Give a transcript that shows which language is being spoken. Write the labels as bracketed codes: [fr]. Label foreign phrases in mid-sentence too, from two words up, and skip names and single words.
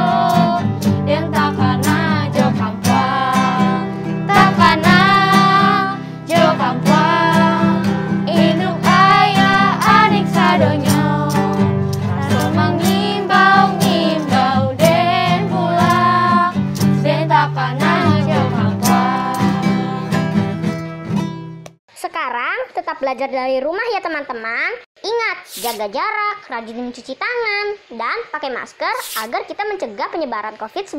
[min] Yang takana jo kampung, takana jo kampung, inuk ayah adik sadonyo, raso mengimbau-ngimbau den pulang, den takana jo kampung. [id] Sekarang tetap belajar dari rumah ya teman-teman. Ingat, jaga jarak, rajin mencuci tangan, dan pakai masker agar kita mencegah penyebaran COVID-19.